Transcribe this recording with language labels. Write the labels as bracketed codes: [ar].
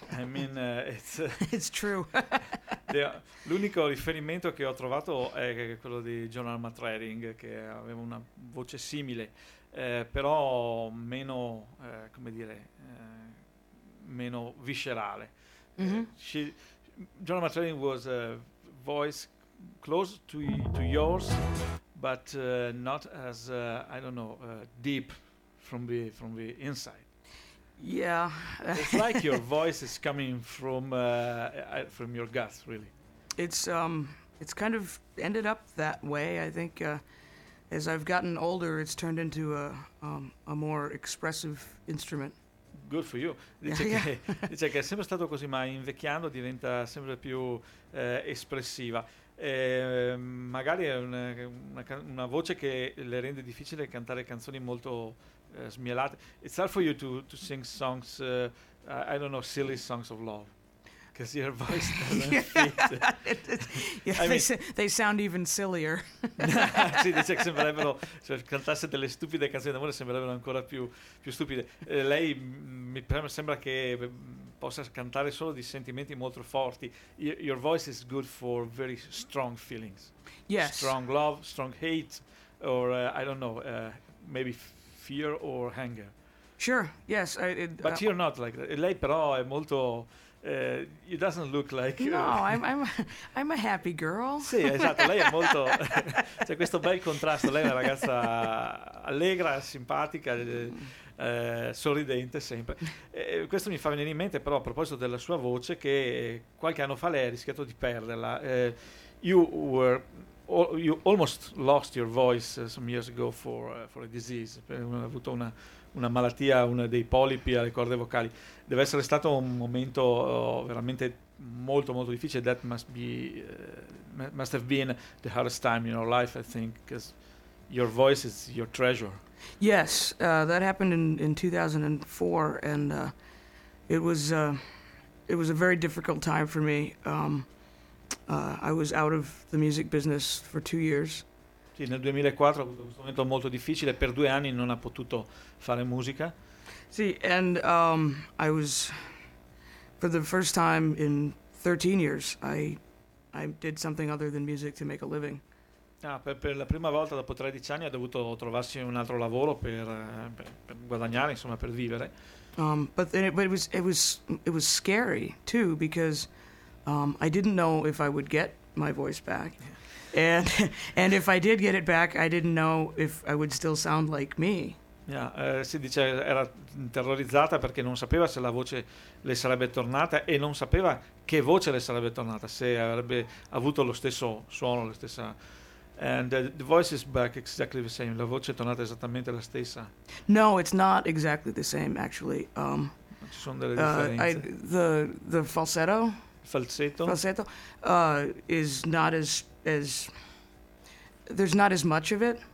[en] I mean, it's... it's true. [it] L'unico riferimento che ho trovato è quello di John Alma Trading, che aveva una voce simile, però meno, come dire, meno viscerale. Mm-hmm. [en] John Alma Trading was a voice close to yours, but not as I don't know, deep from the inside. Yeah, it's like your voice is coming from your gut, really. It's kind of ended up that way. I think as I've gotten older, it's turned into a more expressive instrument. Good for you. [it] Dice che è sempre stato così, ma invecchiando diventa sempre più espressiva. Magari è una voce che le rende difficile cantare canzoni molto smielate. [en] It's hard for you to sing songs, I don't know, silly songs of love, because your voice doesn't fit. They sound even sillier. [it] Sì, dice che sembrerebbero, se cantasse delle stupide canzoni d'amore sembrerebbero ancora più stupide. Lei mi sembra che possa cantare solo di sentimenti molto forti. [en] Your voice is good for very strong feelings. Yes. Strong love, strong hate, or I don't know, maybe fear or anger. Sure, yes. But you're not like that. [it] Lei però è molto... [en] it doesn't look like... No, I'm a happy girl. [it] Sì, esatto, lei è molto... c'è questo bel contrasto, lei è una ragazza allegra, simpatica, sorridente sempre. Questo mi fa venire in mente però a proposito della sua voce, che qualche anno fa lei ha rischiato di perderla. [en] You almost lost your voice some years ago for a disease. [it] Ha avuto una malattia, uno dei polipi alle corde vocali. Deve essere stato un momento veramente molto molto difficile. [en] That must be must have been the hardest time in your life, I think, because your voice is your treasure. Yes, that happened in 2004, and it was a very difficult time for me. I was out of the music business for 2 years. [it] Sì, nel 2004 ha avuto un momento molto difficile, per 2 anni non ha potuto fare musica. [en] Sì, and I was, for the first time in 13 years, I did something other than music to make a living. [it] Ah, per la prima volta dopo 13 anni ha dovuto trovarsi un altro lavoro per guadagnare, insomma, per vivere. [en] But it was scary too, because I didn't know if I would get my voice back. And if I did get it back, I didn't know if I would still sound like me. [it] Yeah, si dice era terrorizzata perché non sapeva se la voce le sarebbe tornata e non sapeva che voce le sarebbe tornata, se avrebbe avuto lo stesso suono, la stessa. [en] And the voice is back exactly the same. [it] La voce è tornata esattamente la stessa. [en] No, it's not exactly the same, actually. [it] Ci sono delle differenze. [en] The falsetto. Falsetto. Falsetto is not as there's not as much of it.